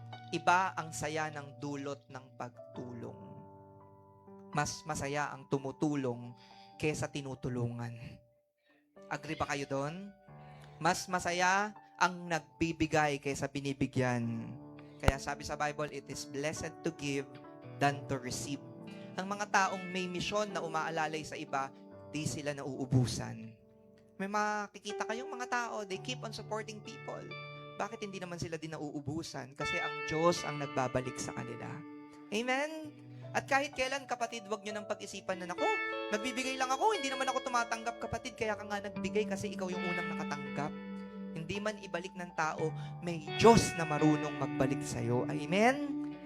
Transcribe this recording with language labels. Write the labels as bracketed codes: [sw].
[tl] Iba ang saya ng dulot ng pagtulong. Mas masaya ang tumutulong kesa tinutulungan. Agree ba kayo doon? Mas masaya ang nagbibigay kaysa binibigyan. Kaya sabi sa [en] Bible, it is blessed to give than to receive. [tl] Ang mga taong may misyon na umaalalay sa iba, di sila nauubusan. May makikita kayong mga tao, [en] they keep on supporting people. [tl] Bakit hindi naman sila din nauubusan? Kasi ang Diyos ang nagbabalik sa kanila. Amen? At kahit kailan, kapatid, wag nyo nang pag-isipan na, nako, nagbibigay lang ako, hindi naman ako tumatanggap, kapatid, kaya ka nga nagbigay kasi ikaw yung unang nakatanggap. Hindi man ibalik ng tao, may Diyos na marunong magbalik sa'yo. Amen?